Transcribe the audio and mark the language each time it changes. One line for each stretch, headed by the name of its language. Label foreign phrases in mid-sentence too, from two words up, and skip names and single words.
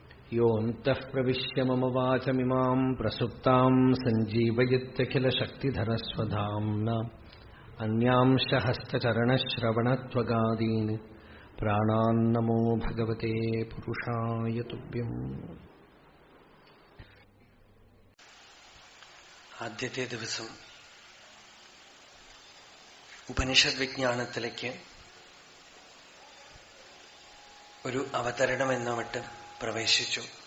Sanskrit: योऽन्तः प्रविश्य मम वाचमिमाम् प्रसुप्ताम् सञ्जीवयत्यखिलशक्तिधरस्वधाम्ना अन्यांश हस्तचरणश्रवणत्वगादीन् प्राणान्नमो भगवते पुरुषाय तुभ्यम्.
Malayalam: ആദ്യത്തെ ദിവസം ഉപനിഷദ് വിജ്ഞാനത്തിലേക്ക് ഒരു അവതരണം എന്ന മട്ട് പ്രവേശിച്ചു.